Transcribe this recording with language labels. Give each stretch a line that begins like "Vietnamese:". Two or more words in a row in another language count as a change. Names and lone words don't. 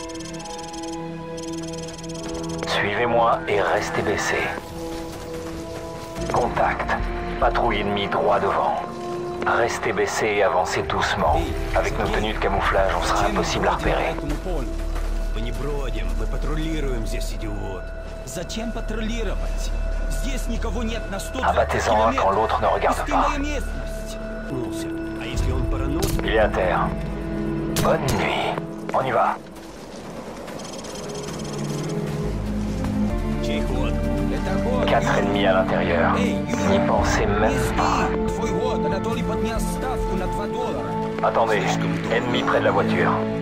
French: Suivez-moi et restez baissés. Contact. Patrouille ennemie droit devant. Restez baissés et avancez doucement. Avec nos tenues de camouflage, on sera impossible à repérer.
Russian: Мы не бродим, мы патрулируем здесь, идиот. Зачем патрулировать? Здесь никого нет на 100
French: Abattez-en un quand l'autre ne regarde pas.
Russian: А если он параноик?
French: Il est à terre. Bonne nuit. On y va. Quatre ennemis à l'intérieur. N'y pensez même pas. Attendez, ennemi près de la voiture.